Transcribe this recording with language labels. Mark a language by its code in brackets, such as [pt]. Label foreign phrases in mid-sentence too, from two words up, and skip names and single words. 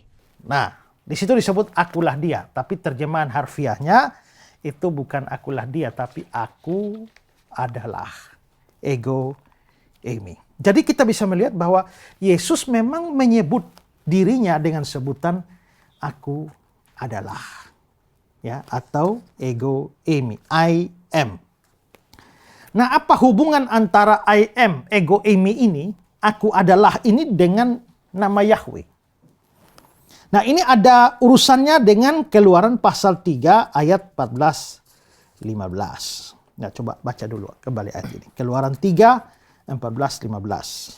[id] Nah, di situ disebut akulah Dia, tapi terjemahan harfiahnya itu bukan akulah Dia, tapi aku adalah. [el] Ego eimi. [id] Jadi kita bisa melihat bahwa Yesus memang menyebut dirinya dengan sebutan aku adalah. Ya, atau [el] ego eimi, [en] I am. [id] Nah, apa hubungan antara [en] I am, [el] ego eimi [id] ini, aku adalah ini dengan nama Yahweh? Nah, ini ada urusannya dengan Keluaran pasal 3 ayat 14-15. Nah, coba baca dulu kembali ayat ini. Keluaran 3, 14-15.